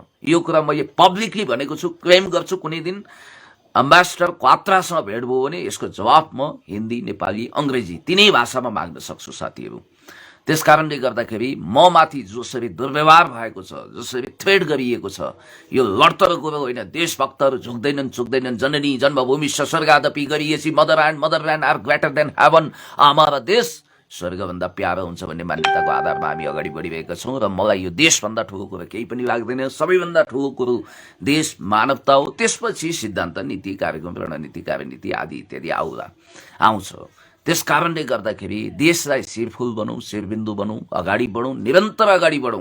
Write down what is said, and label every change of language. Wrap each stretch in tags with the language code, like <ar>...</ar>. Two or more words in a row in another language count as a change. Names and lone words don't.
<ne>यो कुरा मैले पब्लिकली भनेको छु, क्लेम गर्छु। कुनै दिन एम्बेसडर क्वात्रासँग भेट भयो भने यसको जवाब म हिन्दी, नेपाली, अङ्ग्रेजी तिनै भाषामा माग्न सक्छु साथीहरू। त्यसकारणले गर्दाखेरि म माथि जसरी दुर्व्यवहार भएको छ, जसरी थ्रेड गरिएको छ, यो लड्तर कुरो होइन। देशभक्तहरू झुक्दैनन्।</ne> <sa>जननी जन्मभूमि स्वर्गादपि गरिएसी</sa> <en>motherland are greater than heaven.</en> <ne>हमारा देश स्वर्गभन्दा प्यारो हुन्छ भन्ने मान्यताको आधारमा हामी अगाडि बढिरहेका छौँ। र मलाई यो देशभन्दा ठुलो कुरो केही पनि लाग्दैन। सबैभन्दा ठुलो कुरो देश, मानवता हो। त्यसपछि सिद्धान्त, नीति, कार्यक्रम, रणनीति, कार्यनीति आदि इत्यादि आउँछ। त्यसकारणले गर्दाखेरि देशलाई शिरफुल बनौँ, शिरबिन्दु बनौँ, अगाडि बढौँ, निरन्तर अगाडि बढौँ।</ne>